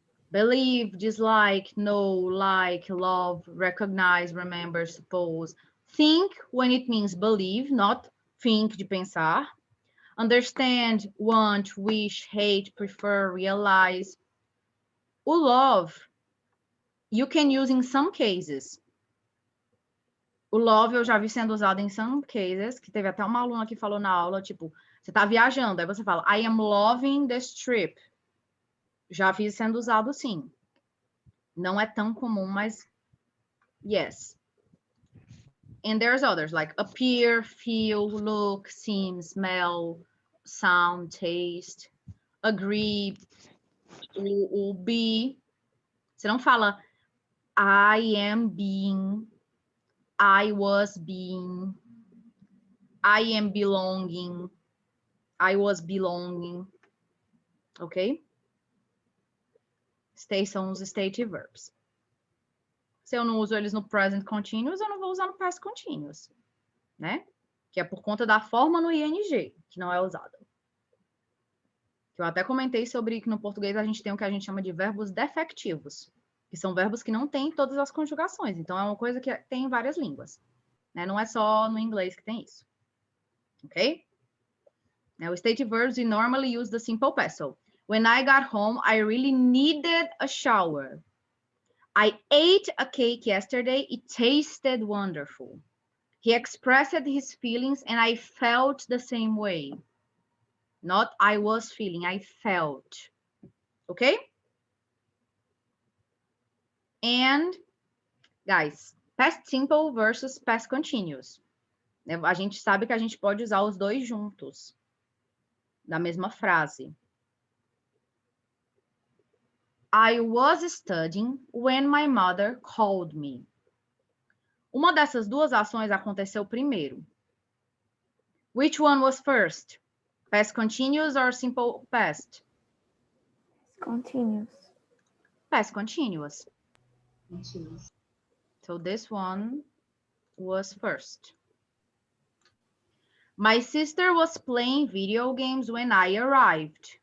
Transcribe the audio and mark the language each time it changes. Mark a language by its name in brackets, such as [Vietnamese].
[English] Believe, dislike, know, like, love, recognize, remember, suppose. Think when it means believe, not think [Portuguese] de pensar. [English] Understand, want, wish, hate, prefer, realize. O love, you can use in some cases. [Portuguese] O love eu já vi sendo usado em [English] some cases, [Portuguese] que teve até uma aluna que falou na aula, tipo, você tá viajando, aí você fala, [English] I am loving this trip. [Portuguese] Já vi sendo usado sim. Não é tão comum, mas yes. [English] And there's others, like appear, feel, look, seem, smell, sound, taste, agree, o be. [Portuguese] Você não fala [English] I am being, I was being, I am belonging, I was belonging, ok? [Portuguese] São os stative verbs. Se eu não uso eles no present continuous, eu não vou usar no past continuous, né? Que é por conta da forma no ing, que não é usada. Eu até comentei sobre que no português a gente tem o que a gente chama de verbos defectivos, que são verbos que não têm todas as conjugações. Então, é uma coisa que tem em várias línguas, né? Não é só no inglês que tem isso. [English] Ok? Now, stative verbs, we normally use the simple past. So, when I got home, I really needed a shower. I ate a cake yesterday. It tasted wonderful. He expressed his feelings and I felt the same way. Not I was feeling, I felt. Okay? And, guys, past simple versus past continuous. [Portuguese] A gente sabe que a gente pode usar os dois juntos, da mesma frase. [English] I was studying when my mother called me. [Portuguese] Uma dessas duas ações aconteceu primeiro. [English] Which one was first? Past continuous or simple past? Continuous. Past continuous. Continuous. So this one was first. My sister was playing video games when I arrived.